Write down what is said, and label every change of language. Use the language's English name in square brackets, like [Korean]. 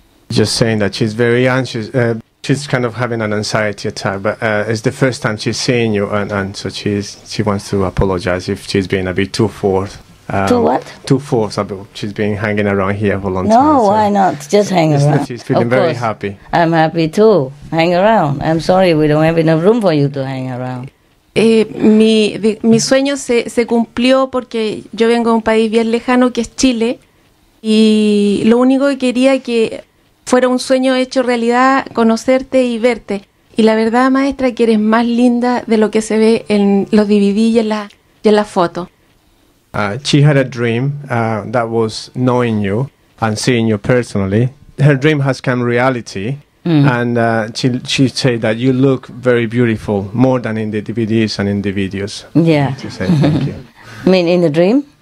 [English] Just saying that she's very anxious. She's kind of having an anxiety attack, but it's the first time she's seeing you, and so she wants to apologize if she's been a bit too forth. Too what? Too forth. She's been hanging around here for a long time. No, why not? Just hang around. She's feeling very happy. I'm happy too. Hang around. I'm sorry we don't have enough room for you to hang around. [Spanish] Mi sueño se cumplió porque yo vengo de un país bien lejano que es Chile, y lo único que quería que fuera un sueño hecho realidad, conocerte y verte. Y la verdad, maestra, que eres más linda de lo que se ve en los DVD y en la foto. [English] She had a dream that was knowing you and seeing you personally. Her dream has come reality, and she said that you look very beautiful, more than in the DVDs and in the videos. Yeah. She said thank you. I mean, in the dream?